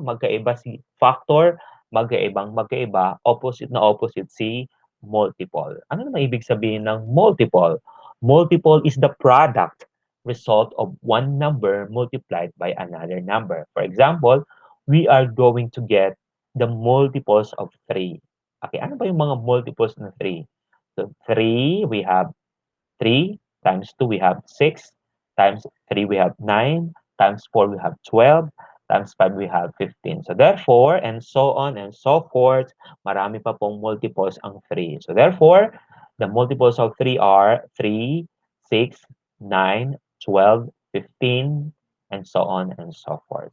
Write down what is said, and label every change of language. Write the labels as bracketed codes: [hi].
[tl] Magkaiba si factor, magkaiba, opposite na opposite si multiple. Ano naman ibig sabihin ng multiple? [en] Multiple is the product result of one number multiplied by another number. For example, we are going to get the multiples of 3. [tl] Okay, ano ba yung mga multiples ng 3? [en] So, 3, we have 3, times 2, we have 6, times 3, we have 9, times 4, we have 12, times 5, we have 15. So, therefore, and so on and so forth, [tl] marami pa pong multiples ang 3. [en] So, therefore, the multiples of 3 are 3, 6, 9, 12, 15, and so on and so forth.